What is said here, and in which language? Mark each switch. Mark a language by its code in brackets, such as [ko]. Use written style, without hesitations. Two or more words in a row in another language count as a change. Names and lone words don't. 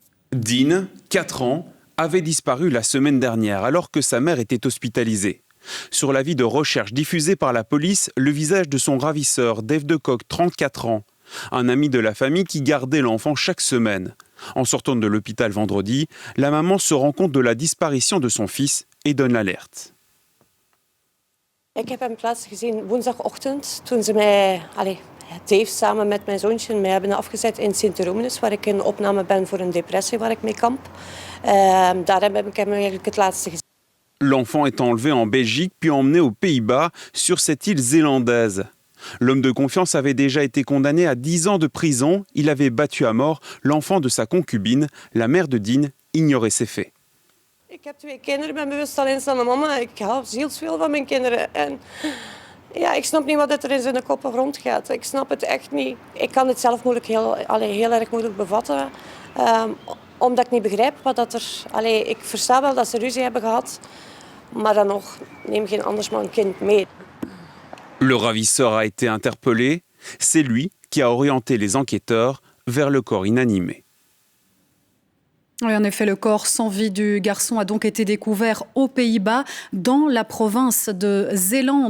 [fr] Dean, 4 ans, avait disparu la semaine dernière alors que sa mère était hospitalisée. Sur l'avis de recherche diffusé par la police, le visage de son ravisseur, Dave DeCock, 34 ans, un ami de la famille qui gardait l'enfant chaque semaine. En sortant de l'hôpital vendredi, la maman se rend compte de la disparition de son fils et donne l'alerte. [nl] Ik heb hem plaats gezien woensdagochtend toen ze mij, Dave samen met mijn zoontje mij hebben afgezet in Sint-Romanus, waar ik in opname ben voor een depressie waar ik mee kamp. Daar heb ik hem eigenlijk het laatste gezien. [fr] L'enfant est enlevé en Belgique puis emmené aux Pays-Bas sur cette île zélandaise. L'homme de confiance avait déjà été condamné à 10 ans de prison. Il avait battu à mort l'enfant de sa concubine. La mère de Dean ignorait ces faits. [nl] Ik heb 2 kinderen, ik ben bewust alleenstaande mama. Ik hou zielsveel van mijn kinderen. En ja, ik snap niet wat er in zijn koppen rondgaat. Ik snap het echt niet. Ik kan het zelf heel erg moeilijk bevatten. Omdat ik niet begrijp wat dat er... ik versta wel dat ze ruzie hebben gehad. Maar dan nog, neem geen andersman kind mee. [fr] Le ravisseur a été interpellé. C'est lui qui a orienté les enquêteurs vers le corps inanimé. Oui, en effet, le corps sans vie du garçon a donc été découvert aux Pays-Bas, dans la province de Zélande.